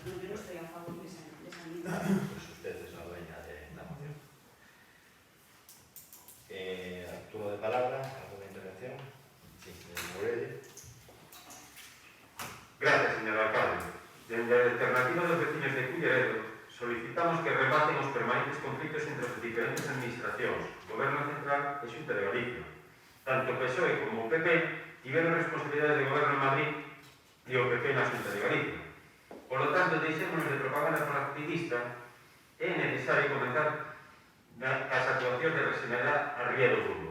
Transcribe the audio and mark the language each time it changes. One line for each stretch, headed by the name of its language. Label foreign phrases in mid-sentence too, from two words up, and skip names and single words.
Spanish: No, yo no estoy a favor de esa medida. Pues usted es la dueña de la moción. Turno de palabra, ¿alguna intervención? Sí, Morelli. Gracias, señor alcalde. Desde la alternativa de los vecinos de Culleredo solicitamos
Galician: que rematen os permanentes conflitos entre as diferentes administracións, Goberno Central e Xunta de Galicia, Tanto o PSOE como o PP tiveron responsabilidades de goberno en Madrid e o PP na Xunta de Galicia.
Spanish: Por lo tanto,
Galician: deixémonos de propaganda partidista, é necesario comenzar as actuacións de regenerar a Ría do Burgo.